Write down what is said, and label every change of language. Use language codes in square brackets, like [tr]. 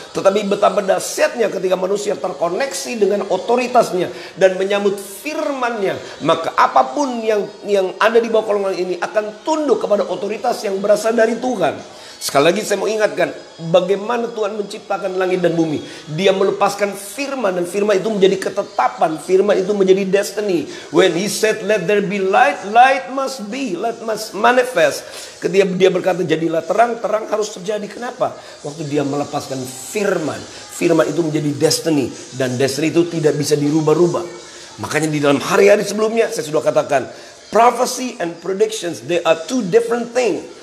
[id] Tetapi betapa dahsyatnya ketika manusia terkoneksi dengan otoritasnya dan menyambut firman-Nya, maka apapun yang ada di bawah kolongan ini akan tunduk kepada otoritas yang berasal dari Tuhan. Sekali lagi saya mau ingatkan bagaimana Tuhan menciptakan langit dan bumi. Dia melepaskan firman, dan firman itu menjadi ketetapan. Firman itu menjadi destiny. [en] When He said let there be light, light must be, light must manifest. [id] Ketika dia berkata jadilah terang, terang harus terjadi. Kenapa? Waktu dia melepaskan firman, firman itu menjadi destiny, dan destiny itu tidak bisa dirubah-rubah. Makanya di dalam hari-hari sebelumnya saya sudah katakan, [en] prophecy and predictions, they are two different things.